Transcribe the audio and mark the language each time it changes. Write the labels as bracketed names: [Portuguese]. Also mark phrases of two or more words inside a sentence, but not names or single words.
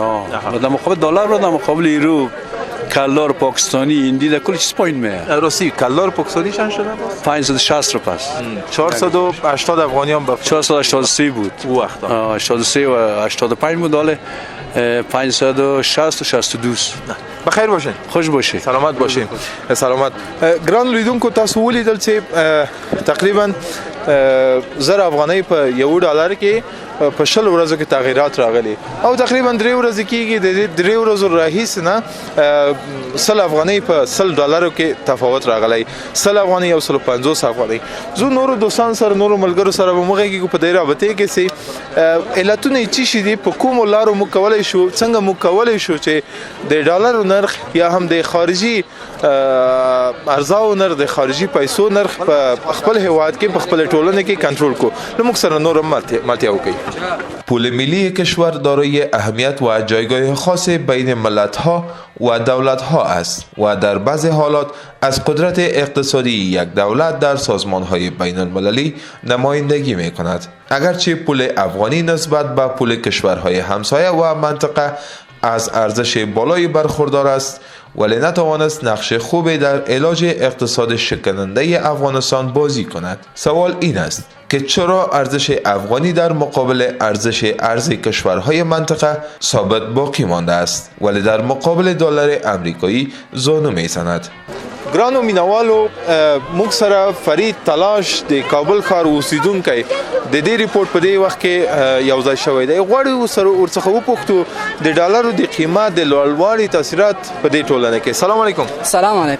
[Persian] در مقابل دلار و در مقابل یورو کلدار پاکستانی هندی در کل چیز پایین میاد. راستی کلدار پاکستانی چند شده؟ 560 رو پس. 480 افغانی هم 483 بود. او وقتا 83 و 85 بود حالا 560 و 62. بخیر باشین. خوش باشین. سلامت باشین. سلامت. [Pashto] ګران لیدونکو تاسو ولیدل چې تقریبا 1000 افغانۍ په $1 کې په 20 ورځو کې تغیرات راغلي او تقریبا 3 ورځې کېږي د 3 ورځو راهیسې نه 100 افغانۍ په $100 کې تفاوت راغلی 100 افغانۍ او 150 افغانۍ زه نورو دوستانو سره نورو ملګرو سره به موږ په دې رابطې کې سي علتونه چې شي دي په کومو لارو موږ کولی شو څنګه موږ کولی شو چې د ډالرو نرخ یا هم د خارجي ارزاو نرخ د خارجي پیسو نرخ په خپل هیواد کې په خپل ټولنه کې کنټرول کو نو موږ سره نور ملتیا وکړي [Persian] پول ملی کشور دارای اهمیت و جایگاه خاص بین ملت‌ها و دولت‌ها است و در بعضی حالات از قدرت اقتصادی یک دولت در سازمان‌های بین‌المللی نمایندگی می‌کند. اگرچه پول افغانی نسبت به پول کشورهای همسایه و منطقه از ارزش بالایی برخوردار است، ولی نتوانست نقش خوبی در علاج اقتصاد شکننده افغانستان بازی کند. سوال این است که چرا ارزش افغانی در مقابل ارزش ارز کشورهای منطقه ثابت باقی مانده است ولی در مقابل دلار امریکایی زانو می‌زند. [Pashto] ګرانو مینوالو، موږ سره فرید تلاش د کابل ښار اوسیدونکی د دې ریپورت په دې وخت کې یو ځای شوی دی. غواړو ورڅخه وپوښتو د ډالرو د قیمت د لوړوالي تاثیرات په دې ټولنه کې. [Arabic] سلام علیکم. سلام علیکم.